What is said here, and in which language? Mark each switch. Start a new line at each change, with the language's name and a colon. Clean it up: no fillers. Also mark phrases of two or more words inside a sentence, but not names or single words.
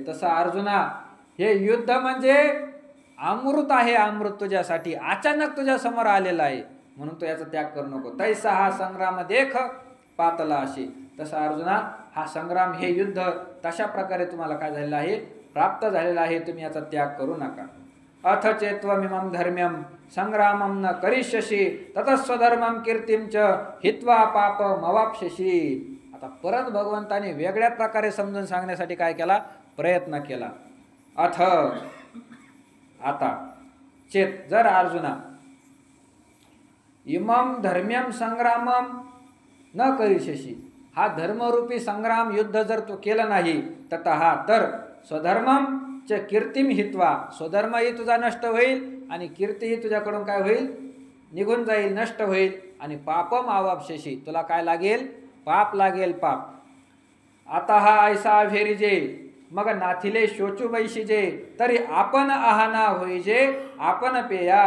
Marathi: तसं अर्जुना, हे युद्ध म्हणजे अमृत आहे. अमृत तुझ्यासाठी अचानक तुझ्या समोर आलेला आहे, म्हणून तो याचा त्याग करू नको. तैसा हा संग्राम देख पातला असे. तसा अर्जुना, हा संग्राम, हे युद्ध तशा प्रकारे तुम्हाला काय झालेलं आहे? प्राप्त झालेला आहे. तुम्ही याचा त्याग करू नका.
Sanskrit: अथ चेत्वमिमं धर्म्यं संग्रामं न करिष्यसि, ततस्वधर्मं कीर्तिं च हित्वा पापमवाप्स्यसि.
Marathi: आता परत भगवंताने वेगळ्या प्रकारे समजून सांगण्यासाठी काय केला? प्रयत्न केला. अथ, आता, चेत, जर अर्जुना,
Sanskrit: इमं धर्म्यं संग्रामं न करिष्यसि,
Marathi: हा धर्मरूपी संग्राम युद्ध जर तू केलं नाही, ततः तर
Sanskrit: स्वधर्मं च कीर्तिम हित्वा,
Marathi: स्वधर्मही तुझा नष्ट होईल आणि कीर्तीही तुझ्याकडून काय होईल? निघून जाईल, नष्ट होईल. आणि
Sanskrit: पापम आवाप्स्यसि,
Marathi: तुला काय लागेल? पाप लागेल. पाप. आता हा ऐसा भेरीजे, मग नाथिले शोचू बैशीजे, तरी आपण आहाना होईजे आपण पेया.